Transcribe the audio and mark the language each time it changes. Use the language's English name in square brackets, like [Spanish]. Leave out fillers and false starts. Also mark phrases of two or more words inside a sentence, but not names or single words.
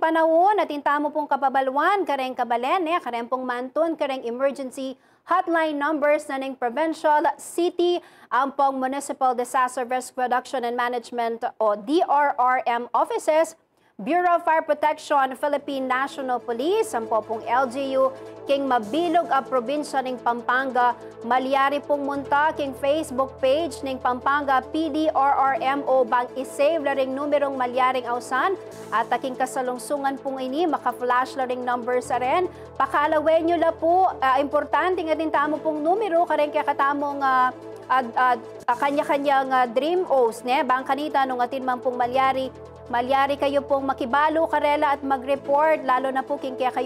[Pampanga] panahon at intamo pong kapabalwan, kareng kabalen, kareng pong mantun, kareng [English] emergency hotline numbers [Pampanga] na ng provincial, city, ang pong Municipal Disaster Risk Reduction and Management o DRRM offices, Bureau of Fire Protection, Philippine National Police, ang pong LGU, king mabilog a probinsya ng Pampanga, malyari pong munta king Facebook page ng Pampanga PDRRMO bang isave la ring numerong malyaring ausan at aking kasalungsungan pong ini maka-flash la ring numbers sa rin. Pakalawen nyo la po, importante nga din tamo pong numero karen kaya katamong kanya-kanyang dream O's, bang kanita nung atin man pong malyari kayo pong makibalo karela at mag-report, lalo na po king kaya kayong